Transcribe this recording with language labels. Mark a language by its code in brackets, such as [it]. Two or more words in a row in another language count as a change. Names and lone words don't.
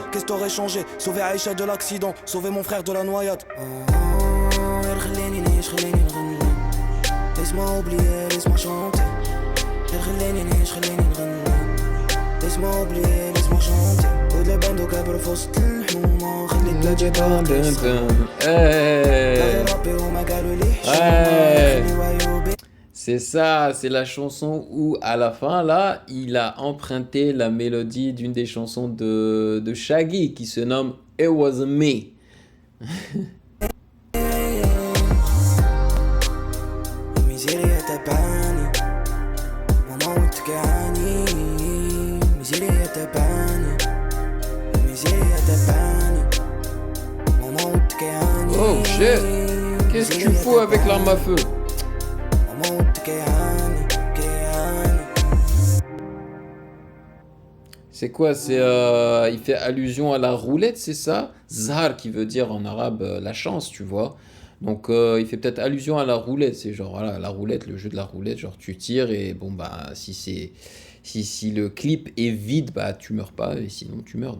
[fr] qu'est-ce que t'aurais changé? Sauver Aïcha de l'accident, sauver mon frère de la noyade. Laisse-moi oublier, laisse-moi chanter. Laisse-moi oublier, laisse-moi chanter. Toutes les bandes au câble [ar] فوسط الحومة خليك لا تجيبها [fr] Hey. C'est ça, c'est la chanson où à la fin là, il a emprunté la mélodie d'une des chansons de Shaggy qui se nomme It Was Me. [ar] ميزيريا تبعني ماما وانت كعاني ميزيريا تبعني ميزيريا تبعني ماما وانت كعاني. [en] Oh shit, [fr] qu'est-ce que tu fous avec l'arme à feu? [ar] ماما وانت كعاني كعاني. [fr] C'est quoi? Il fait allusion à la roulette, c'est ça? Zar qui veut dire en arabe la chance, tu vois. Donc il fait peut-être allusion à la roulette, c'est genre voilà, la roulette, le jeu de la roulette, genre tu tires et bon bah si le clip est vide, bah tu meurs pas et sinon tu meurs.